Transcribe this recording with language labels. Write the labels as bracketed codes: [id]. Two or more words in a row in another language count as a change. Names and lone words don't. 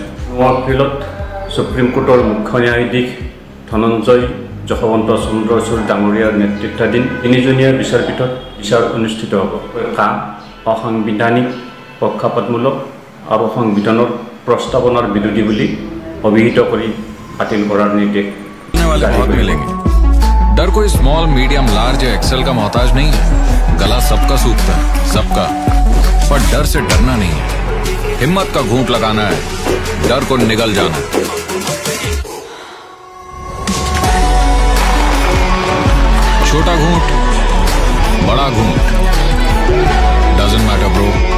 [as] 9 এপ্ৰিলত সুপ্ৰিম কোৰ্টৰ মুখ্য ন্যায়াধীশ ধনঞ্জয় যশৱন্ত চন্দ্ৰচূড় ডাঙৰীয়াৰ নেতৃত্বাধীন 3জনীয়া বিচাৰপীঠত বিচাৰ অনুষ্ঠিত হ'ব। অসাংবিধানিক পক্ষপাতমূলক আৰু সংবিধানৰ প্ৰস্তাৱনাৰ বিৰোধী বুলি অভিহিত কৰি বাতিল কৰাৰ নিৰ্দেশ জাৰি কৰিব। [hi] डर कोई [en] small medium large [hi] या एक्सेल का मोहताज नहीं है। गला सबका सूखता है, सबका, पर डर से डरना नहीं है। हिम्मत का घूंट लगाना है, डर को निगल जाना। छोटा घूंट, बड़ा घूंट, [en] doesn't matter bro.